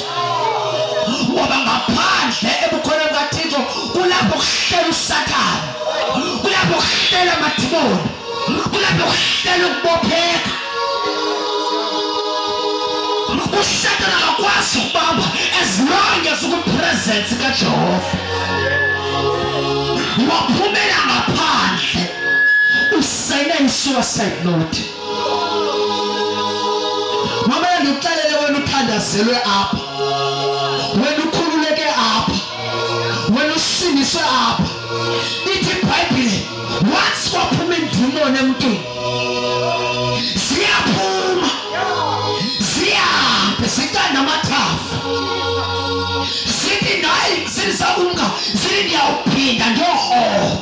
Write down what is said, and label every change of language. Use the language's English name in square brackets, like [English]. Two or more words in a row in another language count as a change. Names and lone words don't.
[Xhosa] Ngoba ngaphandle ebukhoneni bukaThixo kulapho kuhlela uSathane, kulapho kuhlela amadimoni, kulapho kuhlela ukubopheka. uSathane akakwazi ukubamba [English] as long as [Xhosa] ukupresence kaJehova. Waphumela ngaphandle usayina i- [English] suicide note. [Xhosa] Mama ngikuxelele wena uthandazelwe apha, wena ukhululeke apha, wena usiniswe apha. Ithi iBhayibhile once kwaphuma indimoni emntwini ziyaphuma zihambe zicanda amathafa zithi nayi zilisakunga zithi ndiyawuphinda ndiyohoba.